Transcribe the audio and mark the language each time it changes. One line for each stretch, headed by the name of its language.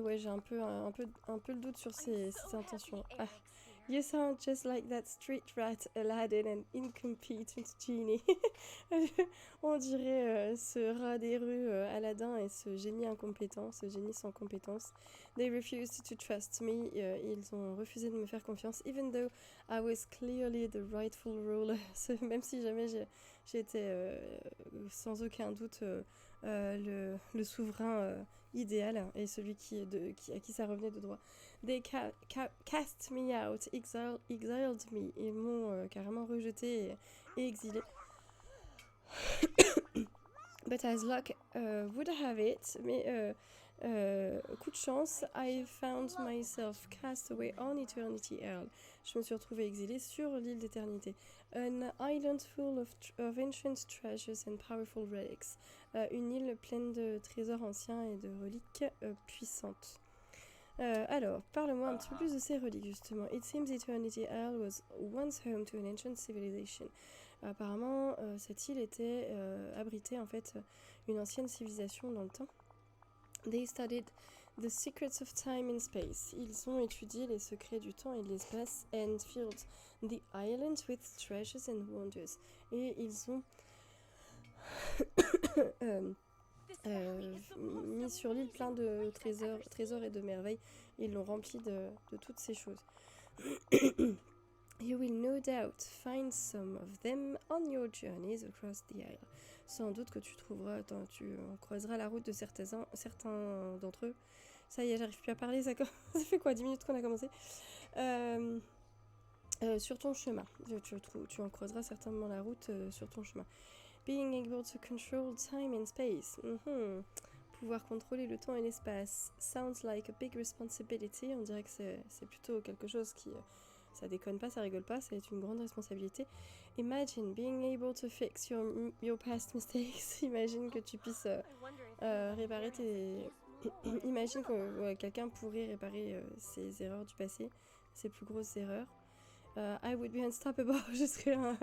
French: Ouais, j'ai un peu le doute sur ses intentions. Ah.
English: You sound just like that street rat Aladdin and incompetent genie.
French: On dirait ce rat des rues Aladdin et ce génie incompétent, ce génie sans compétence.
English: They refused to trust me.
French: Ils ont refusé de me faire confiance,
English: even though I was clearly the rightful ruler.
French: Même si jamais j'étais sans aucun doute le souverain idéal et celui à qui ça revenait de droit.
English: They cast me out, exiled me.
French: Ils m'ont carrément rejeté et exilé.
English: But as luck would have it,
French: mais coup de chance,
English: I found myself cast away on Eternity Isle.
French: Je me suis retrouvée exilée sur l'île d'éternité.
English: An island full of ancient treasures and powerful relics.
French: Une île pleine de trésors anciens et de reliques puissantes. Alors, parle-moi un petit peu plus de ces reliques, justement.
English: It seems Eternity Isle was once home to an ancient civilization.
French: Apparemment, cette île était abritée, en fait, une ancienne civilisation dans le temps.
English: They studied the secrets of time and space.
French: Ils ont étudié les secrets du temps et de l'espace
English: and filled the island with treasures and wonders.
French: Et ils ont mis sur l'île plein de trésors et de merveilles. Ils l'ont rempli de toutes ces choses.
English: You will no doubt find some of them on your journeys across the isle.
French: Sans doute que tu croiseras la route de certains d'entre eux. Ça y est, j'arrive plus à parler, ça fait quoi, 10 minutes qu'on a commencé. Sur ton chemin. Tu en croiseras certainement la route sur ton chemin.
English: Being able to control time and space.
French: Pouvoir contrôler le temps et l'espace.
English: Sounds like a big responsibility.
French: On dirait que c'est plutôt quelque chose qui... ça déconne pas, ça rigole pas, c'est une grande responsabilité.
English: Imagine being able to fix your past mistakes.
French: Imagine que tu puisses réparer tes... Imagine que quelqu'un pourrait réparer ses erreurs du passé, ses plus grosses erreurs.
English: I would be unstoppable.
French: Je serais